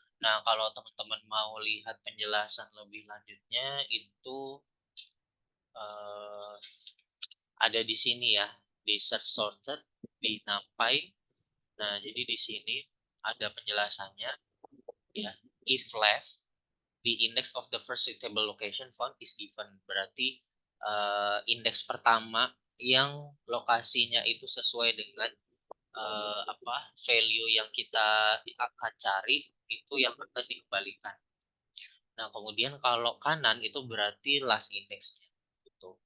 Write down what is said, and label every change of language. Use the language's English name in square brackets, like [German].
[Indonesian] Nah, kalau teman-teman mau lihat penjelasan lebih lanjutnya itu eh, ada di sini ya, di search sorted, di NumPy. Nah, jadi di sini ada penjelasannya ya. [English] If left, the index of the first suitable location found is given. [Indonesian] Berarti indeks pertama yang lokasinya itu sesuai dengan apa value yang kita akan cari itu yang akan dikembalikan. Nah, kemudian kalau kanan itu berarti last indexnya gitu.